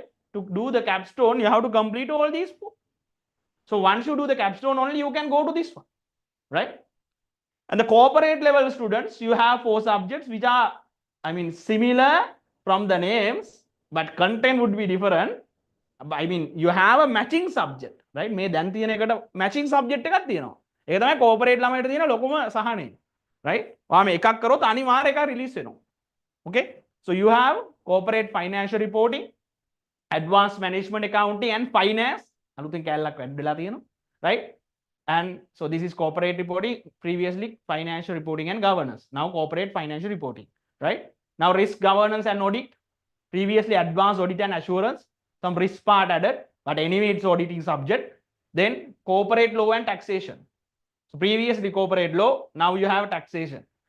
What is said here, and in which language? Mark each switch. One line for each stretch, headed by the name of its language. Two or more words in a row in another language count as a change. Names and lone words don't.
English: To do the capstone, you have to complete all these 4. So once you do the capstone only, you can go to this one, right? And the corporate level students, you have 4 subjects which are, I mean, similar from the names, but content would be different. I mean, you have a matching subject, right?
Sinhala: මේ දැන් තියෙන එකට
English: matching subject
Sinhala: එකක් තියෙනවා. ඒක තමයි corporate ළමයට තියෙන ලොකුම සහනය. Right? ඔයා මේ එකක් කරොත් අනිවාර්ය එකක් රිලීස් වෙනවා.
English: Okay? So you have corporate financial reporting, advanced management accounting and finance.
Sinhala: අලුතෙන් කැලලක් වැඩ වෙලා තියෙනවා.
English: Right? And so this is corporate reporting, previously financial reporting and governance. Now corporate financial reporting, right? Now risk governance and audit, previously advanced audit and assurance, some risk part added, but anyway it's auditing subject. Then corporate law and taxation. So previously corporate law, now you have taxation.